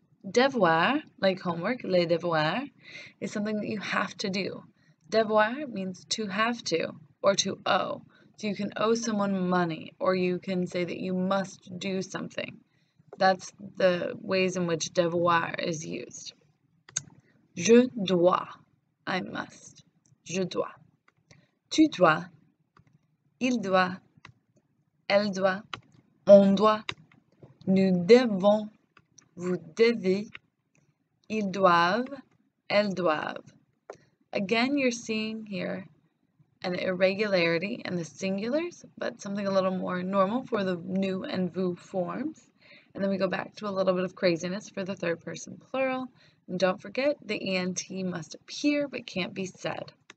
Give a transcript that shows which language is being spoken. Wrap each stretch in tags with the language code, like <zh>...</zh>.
<en>Devoir, like homework, les devoirs, is something that you have to do. Devoir means to have to or to owe. So you can owe someone money, or you can say that you must do something. That's the ways in which devoir is used.</en> <fr>Je dois,</fr> <en>I must.</en> <fr>Je dois. Tu dois, il doit, elle doit, on doit, nous devons, vous devez, ils doivent, elles doivent.</fr> <en>Again, you're seeing here an irregularity in the singulars, but something a little more normal for the nous and vous forms. And then we go back to a little bit of craziness for the third person plural. And don't forget, the ENT must appear but can't be said.</en>